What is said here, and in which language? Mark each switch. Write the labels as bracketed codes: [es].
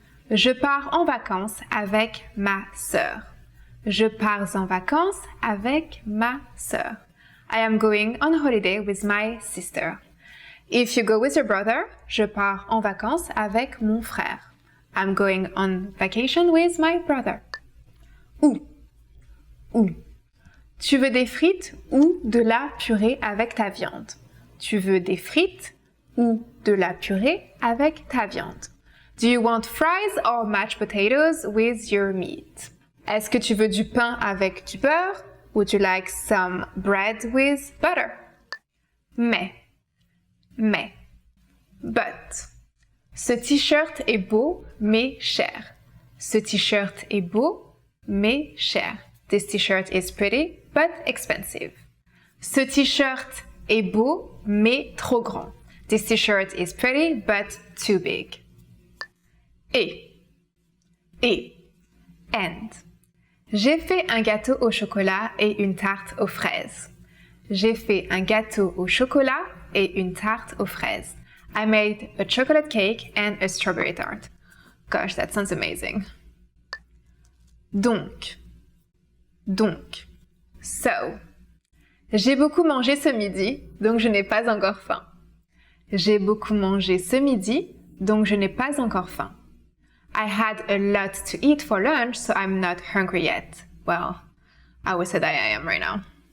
[fr] Je pars en vacances avec ma sœur. Je pars en vacances avec ma sœur. [en] I am going on holiday with my sister. If you go with your brother, [fr] je pars en vacances avec mon frère. [en] I'm going on vacation with my brother. [fr] Ou. Tu veux des frites ou de la purée avec ta viande? Tu veux des frites ou de la purée avec ta viande? [en] Do you want fries or mashed potatoes with your meat? [fr] Est-ce que tu veux du pain avec du beurre? [en] Would you like some bread with butter? [fr] Mais. [en] But. [fr] Ce t-shirt est beau, mais cher. Ce t-shirt est beau, mais cher. [en] This t-shirt is pretty, but expensive. [fr] Ce t-shirt est beau, mais trop grand. [en] This t-shirt is pretty, but too big. And. [fr] J'ai fait un gâteau au chocolat et une tarte aux fraises. J'ai fait un gâteau au chocolat et une tarte aux fraises. [en] I made a chocolate cake and a strawberry tart. Gosh, that sounds amazing. [fr] Donc. [en] So. [fr] J'ai beaucoup mangé ce midi, donc je n'ai pas encore faim. J'ai beaucoup mangé ce midi, donc je n'ai pas encore faim. [en] I had a lot to eat for lunch, so I'm not hungry yet. Well, I would say that I am right now.